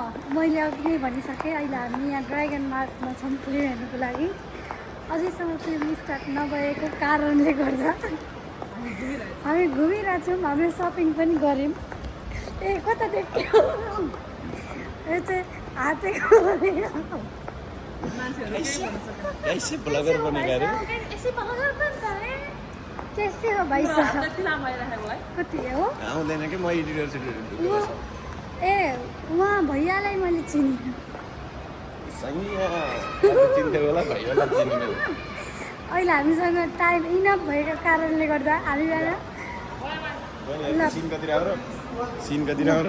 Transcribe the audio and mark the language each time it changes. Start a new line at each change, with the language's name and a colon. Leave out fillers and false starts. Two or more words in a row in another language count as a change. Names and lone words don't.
Nepali: मैले अघि नै भनिसकेँ अहिले हामी यहाँ ड्रागन मार्टमा छौँ फिल्म हेर्नुको लागि अझैसम्म
English: film start
Nepali: नभएको कारणले गर्दा हामी घुमिरहेको छौँ हामीले सपिङ पनि गऱ्यौँ ए कता देख्यो यो चाहिँ हातेको मान्छेहरू केही भन्न सक्दैन।
Hindi: कैसे ब्लगर बनेगा रे ऐसे ब्लगर बनता है कैसे हो भाई साहब
Nepali: त्यति लामो आइराखेको है। कति हो आउँदैन कि म एडिटर ए उहाँ भैयालाई मैले चिनेँ चिन्थ्यो होला भाइहरूलाई चिन्ने अहिले हामीसँग
English: time enough
Nepali: भएको कारणले गर्दा हामीबाट सिन कति राम्रो सिन कति राम्रो